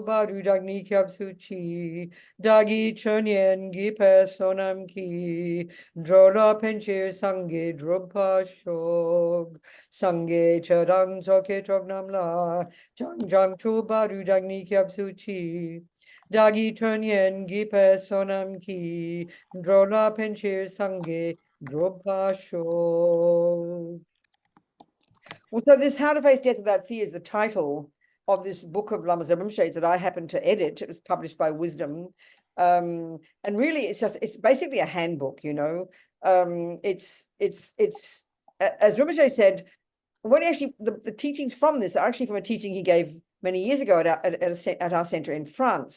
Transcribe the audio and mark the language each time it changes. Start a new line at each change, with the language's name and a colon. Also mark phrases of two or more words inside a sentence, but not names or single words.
Tibetan: བར་དུ་བདག་ནི་སྐྱབས་སུ་མཆི། བདག་གིས་སྦྱིན་སོགས་བགྱིས་པའི་བསོད་ནམས་ཀྱིས། འགྲོ་ལ་ཕན་ཕྱིར་སངས་རྒྱས་འགྲུབ་པར་ཤོག། སངས་རྒྱས་ཆོས་དང་ཚོགས་ཀྱི་མཆོག་རྣམས་ལ། བྱང་ཆུབ་བར་དུ་བདག་ནི་སྐྱབས་སུ་མཆི། བདག་གིས་སྦྱིན་སོགས་བགྱིས་པའི་བསོད་ནམས་ཀྱིས། འགྲོ་ལ་ཕན་ཕྱིར་སངས་རྒྱས་འགྲུབ་པར་ཤོག.
English: Well, so this How to Face Death Without Fear is the title of this book of Lama Zopa Rinpoche that I happened to edit. It was published by Wisdom. And really it's basically a handbook, you know. It's as Rinpoche said, when actually the teachings from this are actually from a teaching he gave many years ago at our center in France.